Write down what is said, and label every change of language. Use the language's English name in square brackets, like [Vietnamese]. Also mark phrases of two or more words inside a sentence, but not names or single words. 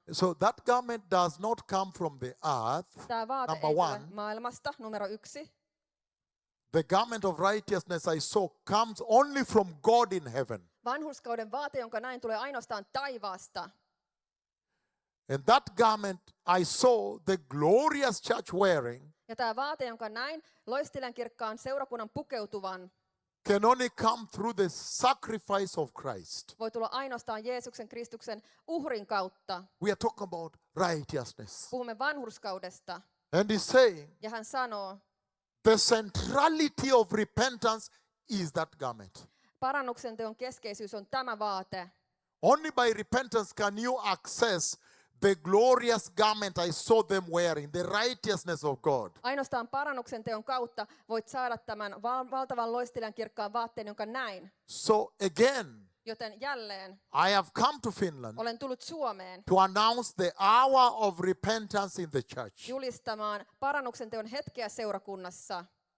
[English] So that garment does not come from the earth. [Finnish] Tämä vaate [English] Number [Finnish] ei tule [English] one. [Finnish] maailmasta, numero 1. [English] The garment of righteousness I saw comes only from God in heaven. [Finnish] Vanhurskauden vaate, jonka näin, tulee ainoastaan taivaasta. [English] And that garment I saw the glorious church wearing [Finnish] Ja tämä vaate, jonka näin, loistilen kirkkaan seurakunnan pukeutuvan, [English] can only come through the sacrifice of Christ. [Finnish] voi tulla ainoastaan Jeesuksen Kristuksen uhrin kautta. [English] We are talking about righteousness. [Finnish] Puhumme vanhurskaudesta. [English] And he's saying [Finnish] Ja hän sanoo, [English] the centrality of repentance is that garment. [Finnish] parannuksen teon keskeisyys on tämä vaate. [English] Only by repentance can you access the glorious garment I saw them wearing, the righteousness of God. [Finnish] Ainoastaan parannuksen teon kautta voit saada tämän valtavan loistelijan kirkkaan vaatteen, jonka näin. [English] So again, [Finnish] Joten jälleen [English] I have come to Finland [Finnish] olen tullut Suomeen [English] to announce the hour of repentance in the church. [Finnish] julistamaan parannuksen teon hetkeä seurakunnassa.